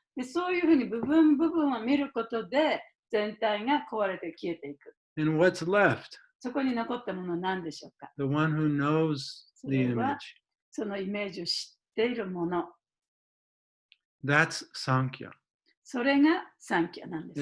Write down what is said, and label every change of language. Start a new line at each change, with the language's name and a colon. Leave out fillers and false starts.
Japanese: でそういうふうに部分を見ることで全体が壊れて消えていく。
English: And what's left?
Japanese: そこに残ったものは何でしょうか。
English: The one who knows the image.
Japanese: そのイメージを知っているもの。
English: That's Sankhya.
Japanese: それがサンキャなんです